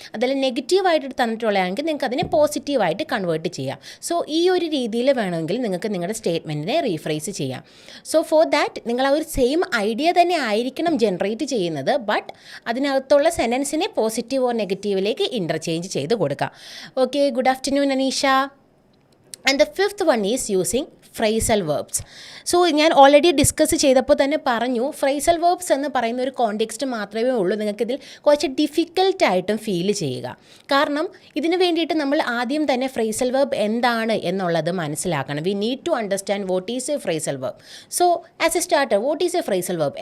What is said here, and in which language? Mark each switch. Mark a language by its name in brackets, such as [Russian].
[Malayalam] അതല്ല നെഗറ്റീവായിട്ട് തന്നിട്ടുള്ളതാണെങ്കിൽ നിങ്ങൾക്ക് അതിനെ പോസിറ്റീവായിട്ട് കൺവേർട്ട് ചെയ്യാം. സോ ഈ ഒരു രീതിയിൽ വേണമെങ്കിൽ നിങ്ങൾക്ക് നിങ്ങളുടെ സ്റ്റേറ്റ്മെൻറ്റിനെ റീഫ്രേസ് ചെയ്യാം. സോ ഫോർ ദാറ്റ് നിങ്ങൾ ആ ഒരു സെയിം ഐഡിയ തന്നെ ആയിരിക്കണം ജനറേറ്റ് ചെയ്യുന്നത്, ബട്ട് അതിനകത്തുള്ള സെൻറ്റൻസിനെ പോസിറ്റീവ് ഓർ നെഗറ്റീവിലേക്ക് ഇൻ്റർചേഞ്ച് ചെയ്ത് കൊടുക്കാം. [English] Okay, good afternoon, Anisha. And the fifth one is using phrasal verbs. [Malayalam] So ഞാൻ ഓൾറെഡി ഡിസ്കസ് ചെയ്തപ്പോൾ തന്നെ പറഞ്ഞു, ഫ്രൈസൽ വേർബ്സ് എന്ന് പറയുന്ന ഒരു കോണ്ടെക്സ്റ്റ് മാത്രമേ ഉള്ളൂ നിങ്ങൾക്കിതിൽ കുറച്ച് ഡിഫിക്കൽട്ടായിട്ടും ഫീൽ ചെയ്യുക. കാരണം ഇതിന് വേണ്ടിയിട്ട് നമ്മൾ ആദ്യം തന്നെ ഫ്രൈസൽ വേർബ് എന്താണ് എന്നുള്ളത് മനസ്സിലാക്കണം. [English] We need to understand what is a phrasal verb. So as a starter, what is a phrasal verb?